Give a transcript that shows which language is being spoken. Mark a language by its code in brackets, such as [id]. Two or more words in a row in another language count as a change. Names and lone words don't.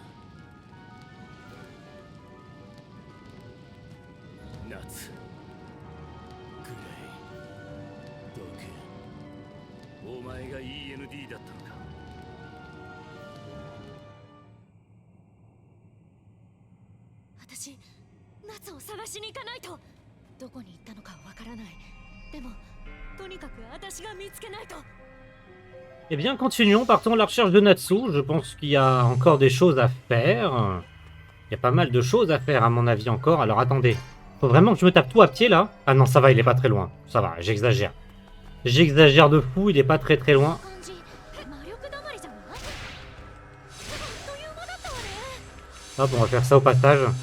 [ja] 夏、グレイ、ドク、お前が END だったのか。私、夏を探しに行かないと。どこに行ったのかわからない。でもとにかく私が見つけないと。 [fr] Eh bien, continuons, partons à la recherche de Natsu. Je pense qu'il y a encore des choses à faire. Il y a pas mal de choses à faire, à mon avis, encore. Alors, attendez. Faut vraiment que je me tape tout à pied, là. Ah non, ça va, il est pas très loin. Ça va, j'exagère. J'exagère de fou, il est pas très très loin. Hop, on va faire ça au passage.